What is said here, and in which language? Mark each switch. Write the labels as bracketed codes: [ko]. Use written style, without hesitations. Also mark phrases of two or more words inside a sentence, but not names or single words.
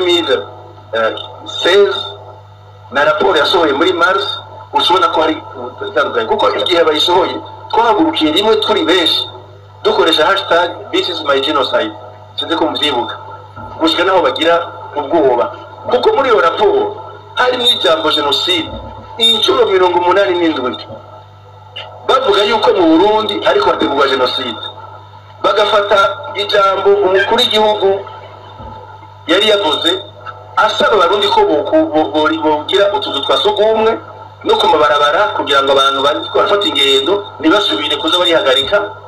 [rn] 2016 na raporo yasohoye muri Mars ushobora ko hari utandukanye kuko igihe bayisohoye twahagurukiye rimwe turi benshi dukoresha hashtag [en] this is my genocide [rn] sinzi ko muvyibuka gushika naho bagira ubwoba kuko muri iyo raporo harimo ijambo genocide inshuro 87 bavuga yuko mu Burundi ariko hategurwa genocide bagafata ijambo umukuru w'igihugu yari yavuze asaba abarundi ko bogira utuzu twasugumwe no kumabarabara kugira ngo abantu bafata ingendo ntibasubire kuza barihagarika